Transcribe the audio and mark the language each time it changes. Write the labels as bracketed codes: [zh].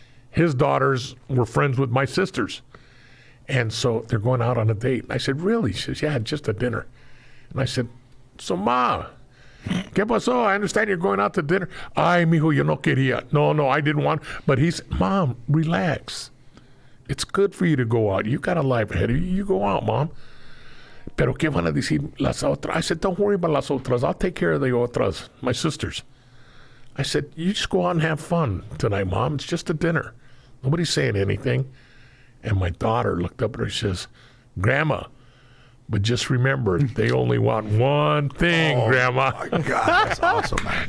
[en] His daughters were friends with my sisters, and so they're going out on a date. I said, "Really?" She says, "Yeah, just a dinner." And I said, "So, Ma, [es] ¿qué pasó? [en] I understand you're going out to dinner." [es] "Ay, mijo, yo no quería." [en] No, I didn't want. But he's, "Mom, relax. It's good for you to go out. You got a life ahead of you. You go out, Mom." [es] "Pero qué van a decir las otras?" [en] I said, "Don't worry about [es] las otras. [en] I'll take care of the otras, my sisters." I said, "You just go out and have fun tonight, Mom. It's just a dinner. Nobody's saying anything." And my daughter looked up at her and says, "Grandma, but just remember, they only want one thing, Grandma." Oh my God, that's awesome, man.